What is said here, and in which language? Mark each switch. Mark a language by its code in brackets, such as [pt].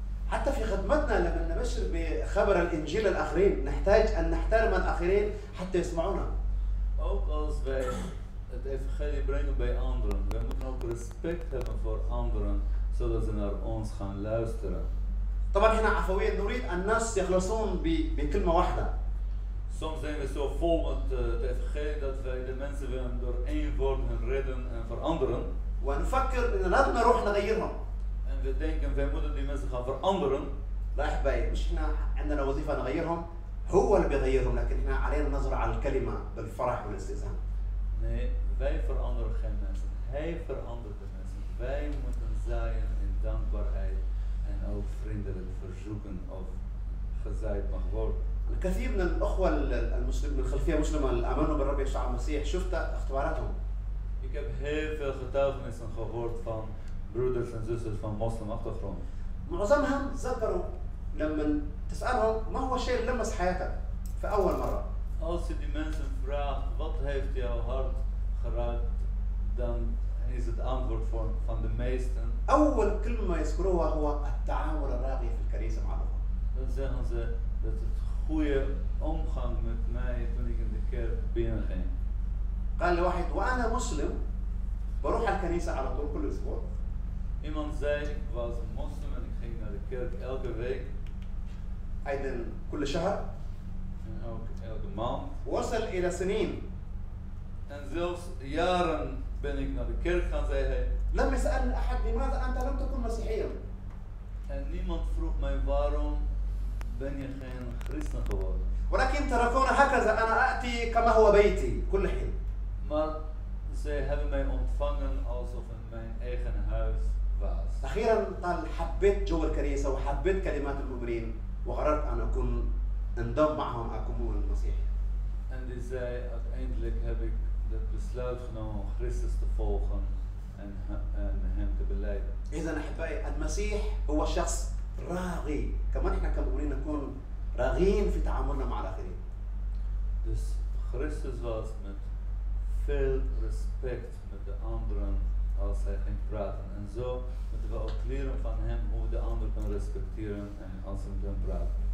[ar] حتى في خدمتنا لما نبشر بخبر الإنجيل الآخرين نحتاج أن نحترم الآخرين حتى يسمعونا. [nl] Ook als wij het evangelie brengen bij anderen, wij moeten ook respect hebben voor anderen, zodat ze naar ons gaan luisteren. [ar] طبعا احنا عفويا نريد الناس يخلصون بكلمة واحدة. [nl] Soms zijn we zo vol met het evangelie dat wij de mensen willen door één woord hun redden en veranderen. [ar] ونفكر إن لازم نروح نغيرهم. [nl] En we denken wij moeten die mensen gaan veranderen. [ar] لا أحبائي مش احنا عندنا وظيفة نغيرهم، هو اللي بيغيرهم، لكن احنا علينا نظرة على الكلمة بالفرح والاستئذان. [nl] Nee, wij veranderen geen mensen. Hij verandert de mensen. Wij moeten zaaien in dankbaarheid en ook vriendelijk verzoeken of gezaaid mag worden. [ar] الكثير من الأخوة المسلمين من خلفية مسلمة اللي آمنوا بالرب يسوع المسيح شفت اختباراتهم. [nl] Ik heb heel veel getuigenissen gehoord van broeders en zusters van moslimachtergrond. [ar] معظمهم ذكروا لما تسألهم ما هو الشيء اللي لمس حياتك في أول مرة. [nl] Als je die mensen vraagt wat heeft jouw hart geraakt, dan is het antwoord van de meesten. [ar] أول كلمة يذكروها هو التعامل الراقي في الكنيسة مع الأخوة. [nl] Dan zeggen ze dat het goede omgang met mij toen ik in de kerk binnenging. [ar] قال لي واحد وأنا مسلم بروح الكنيسة على طول كل أسبوع. [nl] Iemand zei, ik was een moslim en ik ging naar de kerk elke week [ar] أيضا كل شهر. [nl] en ook elke maand. [ar] وصل إلى سنين [nl] En zelfs jaren ben ik naar de kerk gaan, zei hij. [ar] لم يسألني أحد لماذا أنت لم تكن مسيحيا. [nl] En niemand vroeg mij waarom ben je geen christen geworden. [ar] ولكن تركونا هكذا أنا آتي كما هو بيتي كل حين. [nl] Maar zij hebben mij ontvangen alsof het mijn eigen huis was. [ar] أخيرا قال حبيت جو الكنيسة وحبيت كلمات المؤمنين وقررت أن أكون انضم معهم أكون مسيحي. [nl] En die zei, uiteindelijk heb ik het besluit genomen om Christus te volgen en hem te belijden. [ar] إذا أحبائي المسيح هو شخص راغي، كمان إحنا كمؤمنين نكون راغين في تعاملنا مع الآخرين. [nl] Dus Christus was met veel respect met de anderen als hij ging praten. En zo moeten we ook leren van hem hoe de ander kan respecteren en als hij met hem praat.